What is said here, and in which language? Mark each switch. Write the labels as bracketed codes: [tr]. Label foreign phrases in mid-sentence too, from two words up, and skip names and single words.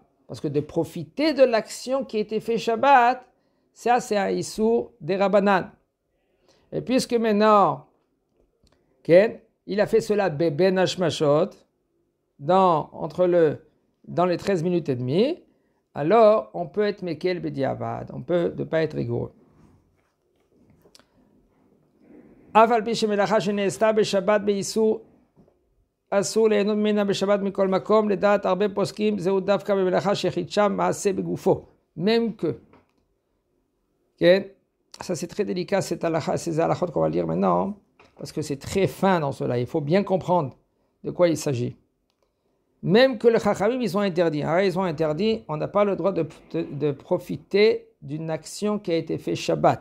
[fr] Parce que de profiter de l'action qui a été faite Shabbat, ça c'est un Issour des Rabbanan. Et puisque maintenant, il a fait cela [he] בין השמשות, [fr] dans les 13 minutes et demie, alors on peut être [he] מקל בדיעבד, [fr] on peut ne pas être rigoureux. [he] אבל פי שמלאכה שנעשתה בשבת באיסור אסור ליהנות ממנה בשבת מכל מקום לדעת הרבה פוסקים זהו דווקא במלאכה שעשה מעשה בגופו. [fr] Même que, ça c'est très délicat ces halachot qu'on va lire maintenant, parce que c'est très fin dans cela, il faut bien comprendre de quoi il s'agit. Même que le Chachamim, ils ont interdit. Alors, ils ont interdit, on n'a pas le droit de profiter d'une action qui a été faite Shabbat.